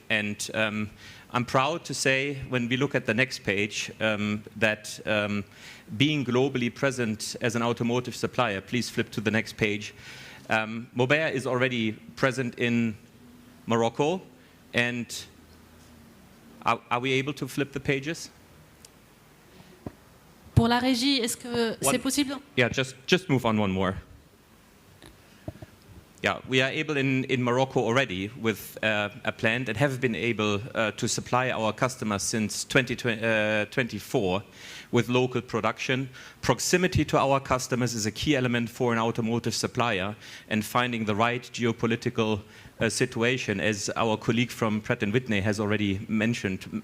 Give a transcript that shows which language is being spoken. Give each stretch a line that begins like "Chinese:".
English: And I'm proud to say, when we look at the next page, that being globally present as an automotive supplier, please flip to the next page, Mobea is already present in Morocco. And are we able to flip the pages?
French: Pour la régie, est-ce que c'est possible?
English: Yeah, just move on one more. Yeah, we are able in Morocco already with a plant and have been able to supply our customers since 2024 with local production. Proximity to our customers is a key element for an automotive supplier, and finding the right geopolitical situation, as our colleague from Pratt & Whitney has already mentioned.